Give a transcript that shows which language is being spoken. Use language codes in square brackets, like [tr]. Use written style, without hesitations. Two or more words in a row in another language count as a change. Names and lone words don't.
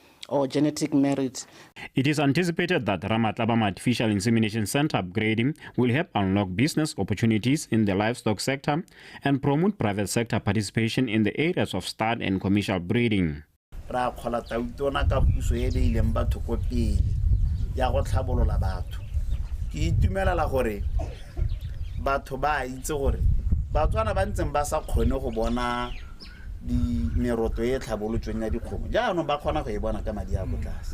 [en] It is anticipated that Ramatlabama Artificial Insemination Center upgrading will help unlock business opportunities in the livestock sector and promote private sector participation in the areas of stud and commercial breeding. [tn] di meroto e tlhabolotsweng ya dikgomo jaanong ba kgona go e bona ka madi a botlase